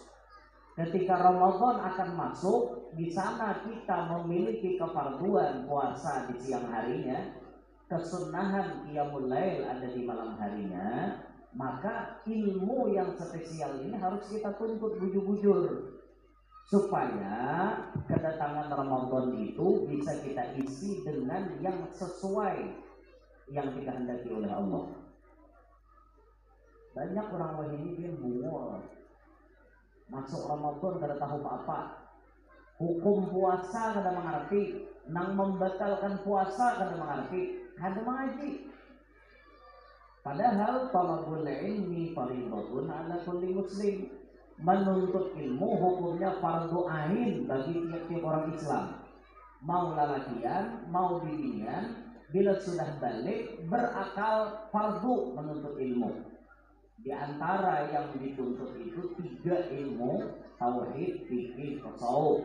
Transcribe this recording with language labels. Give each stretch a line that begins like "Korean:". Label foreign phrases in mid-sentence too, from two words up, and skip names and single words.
Indonesian: Ketika Ramadan akan masuk, di sana kita memiliki kefarduan puasa di siang harinya, kesunahan
Arabic: قيام الليل
Indonesian: ada di malam harinya, maka ilmu yang spesial ini harus kita tuntut bujur-bujur supaya kedatangan Ramadan itu bisa kita isi dengan yang sesuai yang dikehendaki oleh Allah.
Banjar: Banyak orang wahini dia bungol, masuk Ramadan kada tahu apa-apa, hukum puasa kada mengerti, nang membatalkan puasa kada mengerti, kada mengaji.
Arabic: Padahal طلب العلم فريضة على كل مسلم.
Indonesian: Menuntut ilmu hukumnya
Arabic: فرض عين
Indonesian: bagi tiap-tiap orang Islam.
Banjar: Mau lalakian, mau binian, bila sudah balik berakal fardu menuntut ilmu.
Indonesian: Di antara yang dituntut itu 3 ilmu: tauhid, fikih, tasawuf.